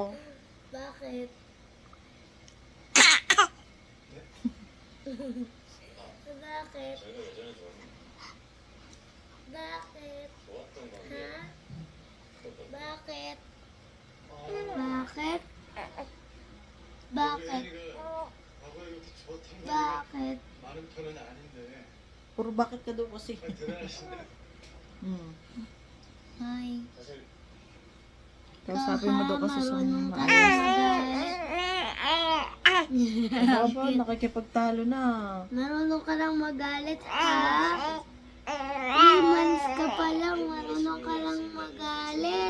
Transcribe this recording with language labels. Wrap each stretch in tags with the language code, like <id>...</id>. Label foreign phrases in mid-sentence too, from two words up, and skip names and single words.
<tl>Bakit? Bakit? Bakit? Ha? Bakit? Bakit? Bakit?</tl> <ko>과거에 이렇게 좋았던</ko> <tl>Bakit?</tl> <ko>많은 편은 아닌데</ko> <tl>Puro bakit ka daw kasi.</tl> <ko>대단하신데 Hmm.</ko> <en>Hi.</en> <ko>사실</ko> <tl>Kausapin mo daw kasi sa Marunong ka maayos. Aba, nakikipagtalo na. Marunong ka lang magalit, ha? 3 months ka pa lang, marunong ka lang magalit.</tl>